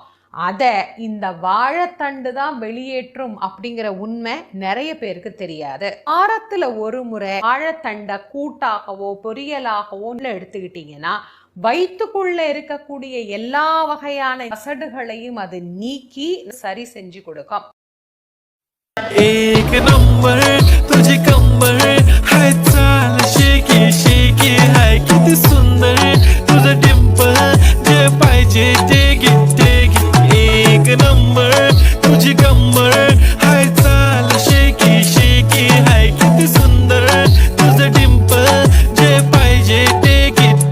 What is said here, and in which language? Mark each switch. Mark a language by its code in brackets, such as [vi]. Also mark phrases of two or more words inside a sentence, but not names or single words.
[ta] அதை இந்த வாழைத்தண்டு தான் வெளியேற்றும் அப்படிங்கிற உண்மை நிறைய பேருக்கு தெரியாது. வாரத்துல ஒரு முறை வாழைத்தண்டை கூட்டாகவோ பொரியலாகவோ எடுத்துக்கிட்டீங்கன்னா வயிற்றுக்குள்ள இருக்கக்கூடிய எல்லா வகையான கசடுகளையும் அது நீக்கி சரி செஞ்சு கொடுக்கும். [mr] एक नंबर तुझे कंबर हाय चाल शेकी शेकी हाय किती सुंदर तुझं डिंपल जे पाहिजे ते घे एक नंबर तुझी कंबर हाय चाल शेकी शेकी हाय किती सुंदर तुझं डिंपल जे पाहिजे ते घे